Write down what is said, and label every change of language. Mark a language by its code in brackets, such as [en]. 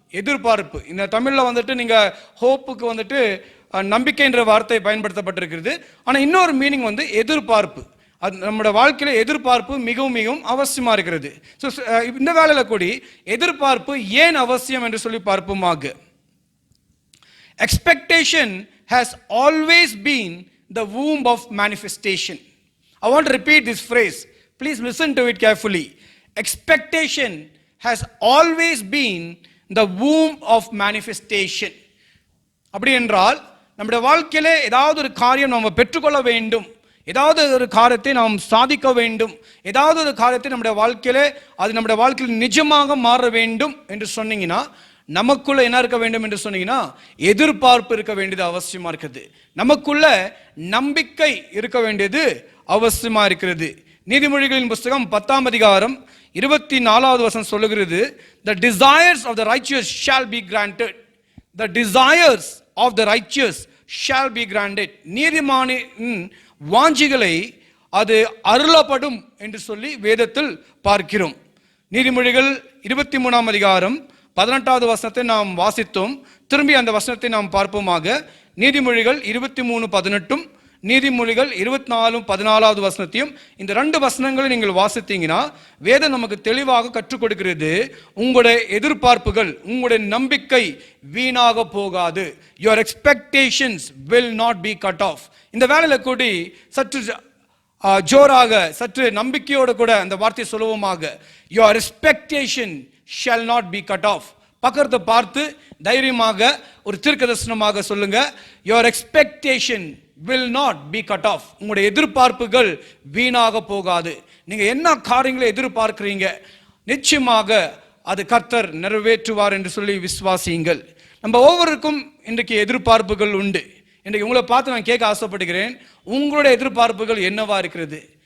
[ta] எதிர்பார்ப்பு இந்த தமிழில் வந்துட்டு நீங்கள் ஹோப்புக்கு வந்துட்டு நம்பிக்கை என்ற வார்த்தை பயன்படுத்தப்பட்டிருக்கிறது. ஆனால் இன்னொரு மீனிங் வந்து எதிர்பார்ப்பு. அது நம்மளோட வாழ்க்கையில் எதிர்பார்ப்பு மிகவும் மிகவும் அவசியமாக இருக்கிறது. ஸோ இந்த வேலையில் கூடி எதிர்பார்ப்பு ஏன் அவசியம் என்று சொல்லி பார்ப்போமாக. [en] Expectation has always been the womb of manifestation. I want to repeat this phrase. Please listen to it carefully. Expectation has always been the womb of manifestation. [ta] அப்படி என்றால் நம்முடைய வாழ்க்கையிலே ஏதாவது ஒரு காரியம் நம்ம பெற்றுக்கொள்ள வேண்டும், ஏதாவது ஒரு காரியத்தை நாம் சாதிக்க வேண்டும், ஏதாவது ஒரு காரியத்தை நம்முடைய வாழ்க்கையிலே அது நம்முடைய வாழ்க்கையில் நிஜமாக மாற வேண்டும் என்று சொன்னீங்கன்னா, நமக்குள்ள என்ன இருக்க வேண்டும் என்று சொன்னீங்கன்னா எதிர்பார்ப்பு இருக்க வேண்டியது அவசியமா இருக்குது. நமக்குள்ள நம்பிக்கை இருக்க வேண்டியது அவசியமா இருக்கிறது. நீதிமொழிகளின் புஸ்தகம் 10ஆம் அதிகாரம் 24வது வசனம் சொல்லுகிறது, [en] the desires of the righteous shall be granted. The desires of the righteous shall be granted. [ta] நீதிமானின் வாஞ்சிகளை அது அருளப்படும் என்று சொல்லி வேதத்தில் பார்க்கிறோம். நீதிமொழிகள் 23ஆம் அதிகாரம் 18வது வசனத்தை நாம் வாசித்தோம். திரும்பி அந்த வசனத்தை நாம் பார்ப்போமாக. நீதிமொழிகள் 23:18, நீதிமொழிகள் 24:14வது வசனத்தையும், இந்த 2 வசனங்களை நீங்கள் வாசித்தீங்கன்னா வேதம் நமக்கு தெளிவாக கற்றுக் கொடுக்கிறது, உங்களுடைய எதிர்பார்ப்புகள், உங்களுடைய நம்பிக்கை வீணாக போகாது. [en] your expectations will not be cut off. [ta] இந்த வேளையில கூடி சற்று ஜோராக, சற்று நம்பிக்கையோடு கூட அந்த வார்த்தையை சொல்லுவோமாக. [en] your expectation shall not be cut off. [ta] பக்கத்தை பார்த்து தைரியமாக ஒரு தீர்க்கதரிசனமாக சொல்லுங்க, [en] your expectation will not be cut off. [ta] உங்களுடைய எதிர்பார்ப்புகள் வீணாக போகாது. நீங்க என்ன காரியங்களை எதிர்பார்க்கிறீங்க, நிச்சயமாக அது கர்த்தர் நிறைவேற்றுவார் என்று சொல்லி விசுவாசியுங்கள். நம்ம ஒவ்வொருக்கும் இன்றைக்கு எதிர்பார்ப்புகள் உண்டு. இன்றைக்கு உங்களை பார்த்து நான் கேட்க ஆசைப்படுகிறேன், உங்களுடைய எதிர்பார்ப்புகள் என்னவா இருக்கிறது?